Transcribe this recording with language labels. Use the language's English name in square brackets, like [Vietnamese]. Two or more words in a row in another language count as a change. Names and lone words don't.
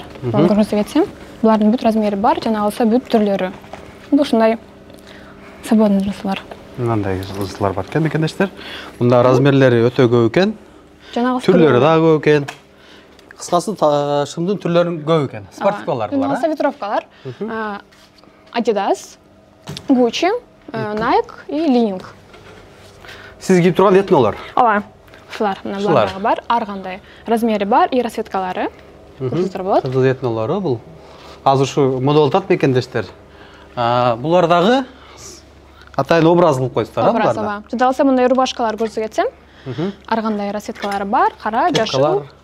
[Kyrgyz] Муну көрсөтө кетсем, булардын бүт размери бар, жана алса бүт түрлөрү. Бул ушундай свободный джинсалар. Мындай джинсалар бар экен мекендештер. Мында размерлери өтө көп экен. Жана түрлөрү да көп экен. Кыскасы шымдын түрлөрү көп экен. Спортивкалар бар. Жана ветровкалар. Adidas, Gucci, Nike и Li-Ning. Siz giyip turgan etnolар? Ооба. Ушулар мына буларда бар, ар кандай размери бар и расцветкалары. Көрсөтөр болот. Кыргыз этнолары бул. Азыр ушу мода болуп атат мекендештер. Булардагы атайын образ кылып койсуздар, буларда. Ооба. Жада алса мындай рубашкалар көрсөтө кетсем, ар кандай расцветкалары бар, кара, жашыл.